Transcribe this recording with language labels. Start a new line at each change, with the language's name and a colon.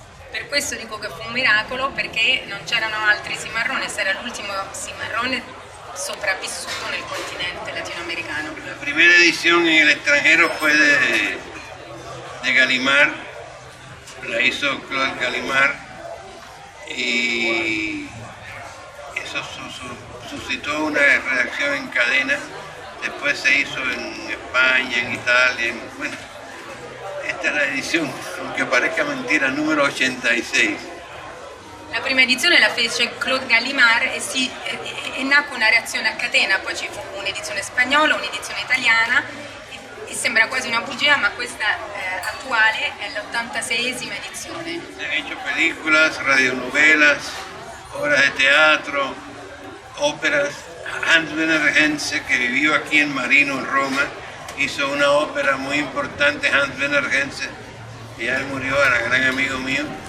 Italian: Per questo dico che fu un miracolo, perché non c'erano altri cimarrones, era l'ultimo cimarrone sopravvissuto nel continente latinoamericano.
Spanish: La primera edición en el extranjero fue de Gallimard, la hizo Claude Gallimard, y eso suscitó una reacción en cadena. Después se hizo en España, en Italia, bueno, esta es la edición, aunque parezca mentira, número 86.
Italian: La prima edizione la fece Claude Gallimard e nacque una reazione a catena, poi ci fu un'edizione spagnola, un'edizione italiana e sembra quasi una bugia, ma questa attuale è l'86esima edizione.
Spanish: Se han hecho películas, radionovelas, obras de teatro, óperas. Hans Werner Henze, que vivió aquí en Marino, en Roma, hizo una ópera muy importante. Hans Werner Henze, que ya él murió, era gran amigo mío.